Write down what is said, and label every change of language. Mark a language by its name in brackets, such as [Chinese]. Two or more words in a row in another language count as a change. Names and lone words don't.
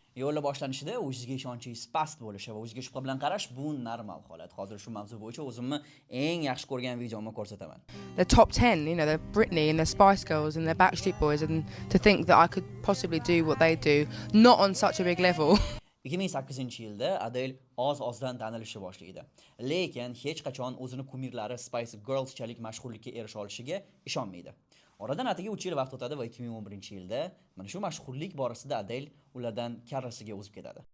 [Uzbek] Yo'lda boshlanishida o'zingizga ishonchingiz past bo'lishi va o'zingizga shubha bilan qarash bu normal holat. Hozir shu mavzu bo'yicha o'zimni eng yaxshi ko'rgan videomni ko'rsataman. [English] The top 10, you know, the Britney and the Spice Girls and the Backstreet Boys, and to think that I could possibly do what they do, not on such a big level. [Uzbek] 2008-yilda Adele oz-ozdan tanilishni boshlaydi. Lekin hech qachon o'zini kumirlari Spice Girls'chalik mashhurlikka erisha olishiga ishonmaydi. Oradan atigi 3 yil vaqt o'tadi va 2011-yilda mana shu mashhurlik borasida Adele ulardan karrasiga o'zib ketadi.